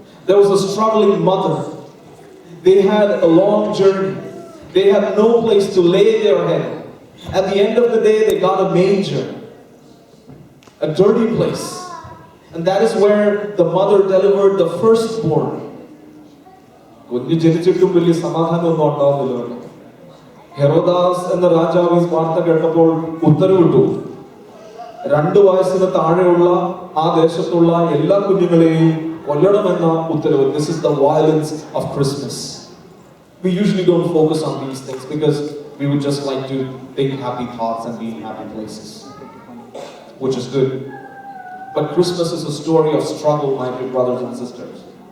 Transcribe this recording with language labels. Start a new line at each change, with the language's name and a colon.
English: There was a struggling mother. They had a long journey. They had no place to lay their head. At the end of the day, they got a manger, a dirty place. And that is where the mother delivered the firstborn.
Malayalam: കുഞ്ഞ് ജനിച്ചിട്ടും വലിയ സമാധാനമൊന്നും ഉണ്ടാവുന്നില്ല. ഹെറോദാസ് എന്ന രാജാവ് ഈ വാർത്ത കേട്ടപ്പോൾ ഉത്തരവിട്ടു, 2 വയസ്സിന് താഴെയുള്ള ആ ദേശത്തുള്ള എല്ലാ കുഞ്ഞുങ്ങളെയും കൊല്ലണമെന്ന ഉത്തരവ്.
English: This is the violence of Christmas. We usually don't focus on these things because we would just like to think happy thoughts and be in happy places, which is good. But Christmas is a story of struggle, my dear brothers and sisters.